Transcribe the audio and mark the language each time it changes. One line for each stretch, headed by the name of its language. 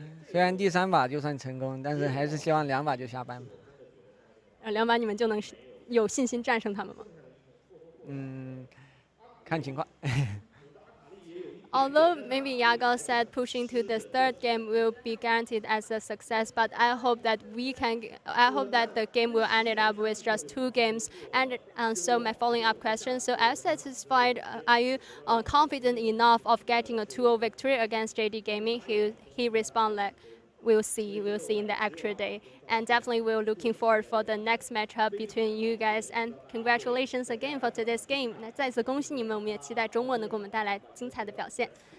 Chinese: 虽然第3把就算成功，但是还是希望2把就下班吧。 2把你们就能有信心战胜他们吗？看情况。
English: Although maybe Yago said pushing to the third game will be guaranteed as a success, but I hope that the game will end it up with just 2 games. And so my following up question: so, as satisfied, are you confident enough of getting a 2-0 victory against JD Gaming? He responded like, we'll see in the actual day. And definitely we're looking forward for the next matchup between you guys. And congratulations again for today's game.
Chinese: 那再次恭喜你们，我们也期待周末能给我们带来精彩的表现。